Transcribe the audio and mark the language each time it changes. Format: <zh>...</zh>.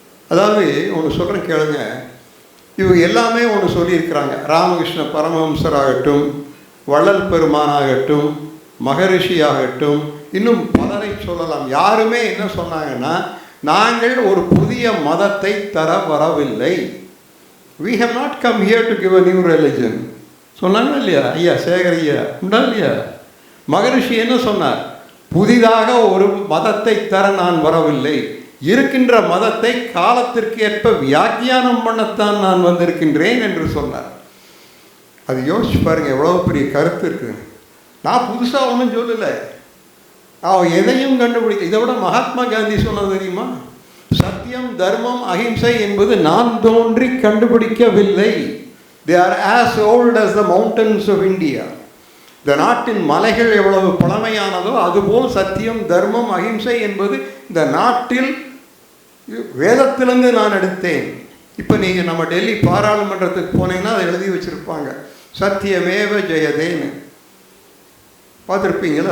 <ta>அதாவது ஒன்று சொல்கிறேன் கேளுங்க. இவங்க எல்லாமே ஒன்று சொல்லியிருக்கிறாங்க. ராமகிருஷ்ண பரமஹம்சராகட்டும், வள்ளல் பெருமானாகட்டும், மகரிஷியாகட்டும், இன்னும் பலரை சொல்லலாம். யாருமே என்ன சொன்னாங்கன்னா, நாங்கள் ஒரு புதிய மதத்தை தர வரவில்லை.</ta> <en>We have not come here to give a new religion.</en> <ta>சொன்னாங்க இல்லையா ஐயா? சேகர் ஐயா உண்டா இல்லையா? மகரிஷி என்ன சொன்னார்? புதிதாக ஒரு மதத்தை தர நான் வரவில்லை, இருக்கின்ற மதத்தை காலத்திற்கு ஏற்ப வியாக்கியானம் பண்ணத்தான் நான் வந்திருக்கின்றேன் என்று சொன்னார். அது யோசிச்சு பாருங்க, எவ்வளோ பெரிய கருத்து இருக்குது. நான் புதுசாக ஒன்றும் சொல்லலை, அவன் எதையும் கண்டுபிடிக்க. இதை விட மகாத்மா காந்தி சொன்னது தெரியுமா? சத்தியம், தர்மம், அஹிம்சை என்பது நான் தோன்றி கண்டுபிடிக்கவில்லை.</ta> <en>They are as old as the mountains of India.</en> <ta>இந்த நாட்டின் மலைகள் எவ்வளவு பழமையானதோ அதுபோல் சத்தியம், தர்மம், அஹிம்சை என்பது இந்த நாட்டில் வேதத்திலிருந்து நான் எடுத்தேன். இப்போ நீங்கள் நம்ம டெல்லி பாராளுமன்றத்துக்கு போனீங்கன்னா அதை எழுதி வச்சுருப்பாங்க. சத்தியமேவ ஜெயதேன்னு பார்த்துருப்பீங்களா?</ta>